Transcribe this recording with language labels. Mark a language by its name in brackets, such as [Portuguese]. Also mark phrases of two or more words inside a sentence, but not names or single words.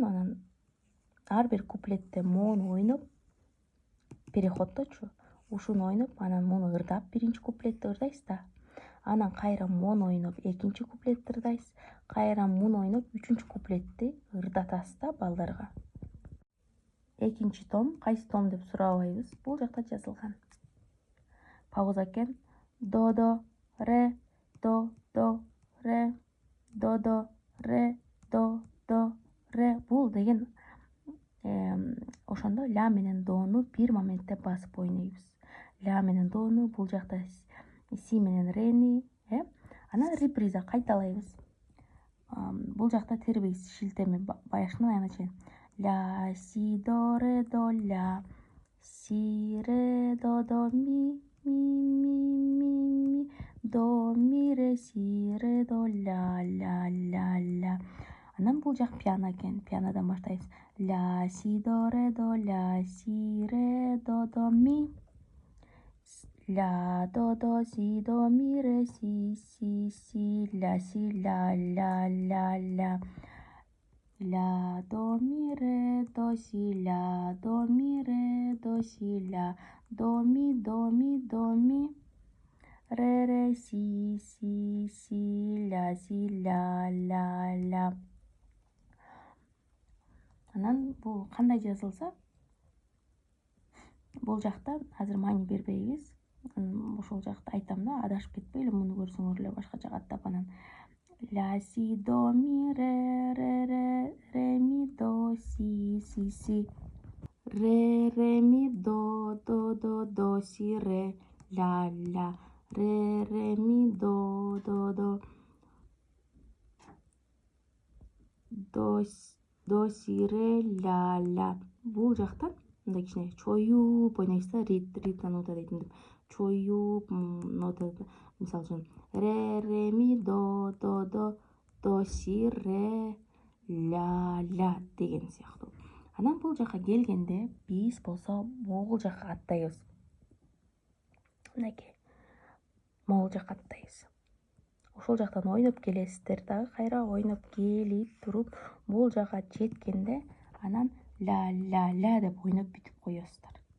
[Kyrgyz] Анан ар бир куплетте мону ойноп, переходточу ушуну ойноп, анан муну ырдап, биринчи куплетти ырдайсыз да. Анан кайра мон ойноп экинчи куплетти ырдайсыз. Кайра мун ойноп үчүнчү куплетти ырдатасыз да балдарга. Экинчи том, кайсы том деп сурабайбыз. Бул жакта жазылган. Пауза экен. До, ре, до, ре, до, ре, до, ре. Бул деген ошондо ля менен дону бир моментте басып ойнойбуз. Ля менен дону, бул жакта си менен рени, анан реприза кайталайбыз. Бул жакта тербейсиз шилтеме башынан аягына чейин. Ля, си, до, ля, си, ре, до, ми, до, ми, ре, си, ре, до, ля. Анан бул жак пиано экен. Пианодан баштайбыз. Ля, си, до, ля, си, ре, до, ми. Ля, до, си, до, ми, ре, си, ля, ля. Ля, до, ми, ре, до, си, ля, до, ми, ре, до, си, ля, до, ми, ре, си, ля. Анан бул кандай жазылса, бул жакта азыр маани бербейбиз. Ошол жакта айтам да, адашып кетпейле, муну көрсөңөр эле башкача каттап анан. Ля, си, до, ми, ре, ми, до, си. Ре, ми, до, си, ре, ля. Ре, ми, до, до, си, ре, ля. Бул жактан мындай кичине чоюп ойнойсуз да, ритм нота дейтин деп. Чоюп нота, мисалы үчүн ре, ми, до, си, ре, ля деген сыяктуу. Анан бул жака келгенде биз болсо могул жака аттайбыз. Мынакей. Могул жака аттайбыз. Ошол жактан ойноп келесиздер дагы, кайра ойноп келип туруп, бул жака жеткенде анан ля деп ойноп бүтүп коесуздар.